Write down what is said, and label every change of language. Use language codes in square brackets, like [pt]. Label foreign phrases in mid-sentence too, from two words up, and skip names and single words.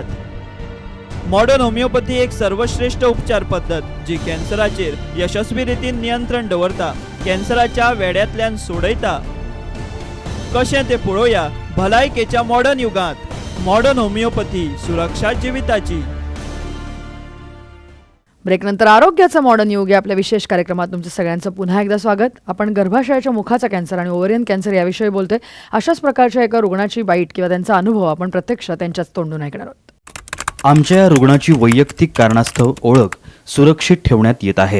[kok] मॉडर्न होमिओपॅथी एक सर्वश्रेष्ठ उपचार पद्धत जी कॅन्सराचेर यशस्वी रितीन नियंत्रण दवरता, कॅन्सराच्या वेड्यातल्यान सोडयता. कशें ते पळोवया भलायकेच्या मॉडर्न युगांत. मॉडर्न होमिओपॅथी, सुरक्षा जिविताची. [mr] ब्रेकनंतर आरोग्याचं मॉडर्न युग या आपल्या विशेष कार्यक्रमात तुमचं सगळ्यांचं पुन्हा एकदा स्वागत. आपण गर्भाशयाच्या मुखाचा कॅन्सर आणि ओव्हरियन कॅन्सर याविषयी बोलतोय. अशाच प्रकारच्या एका रुग्णाची बाईट किंवा त्यांचा अनुभव आपण प्रत्यक्ष त्यांच्याच तोंडून ऐकणार आहोत. आमच्या या रुग्णाची वैयक्तिक कारणास्तव ओळख सुरक्षित ठेवण्यात येत आहे.